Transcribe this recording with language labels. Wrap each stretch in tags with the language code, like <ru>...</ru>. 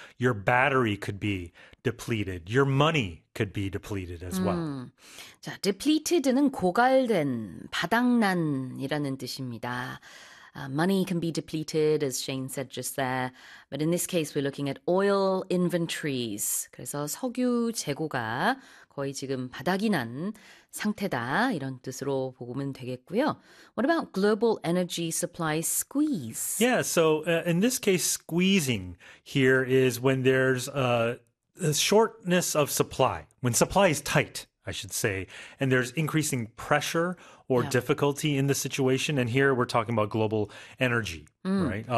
<en>Your battery could be depleted. Your money could be depleted as well.</en> <ko>자, depleted는 고갈된, 바닥난이라는 뜻입니다.</ko> <en>Money can be depleted, as Shane said just there. But in this case, we're looking at oil inventories.</en> <ko>그래서 석유 재고가 거의 지금 바닥이 난 상태다, 이런 뜻으로 보면 되겠고요.</ko> <en>What about global energy supply squeeze? Yeah, so in this case, squeezing here is when there's a shortness of supply, when supply is tight, I should say, and there's increasing pressure or difficulty in the situation. And here we're talking about global energy, right?</en>